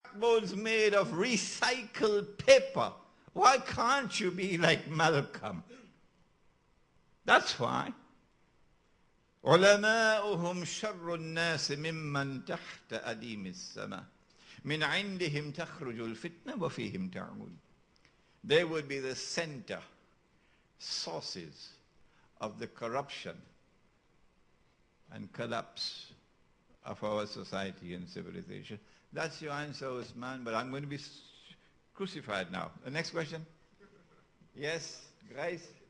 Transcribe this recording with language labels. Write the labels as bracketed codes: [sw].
[en] blackboards made of recycled paper. Why can't you be like Malcolm? That's why. [ar] علماؤهم شر الناس ممن تحت أديم السماء من عندهم تخرج الفتنة وفيهم تعود. [en] They would be the center, sources of the corruption and collapse of our society and civilization. That's your answer, Usman, but I'm going to be crucified now. The next question? Yes, guys?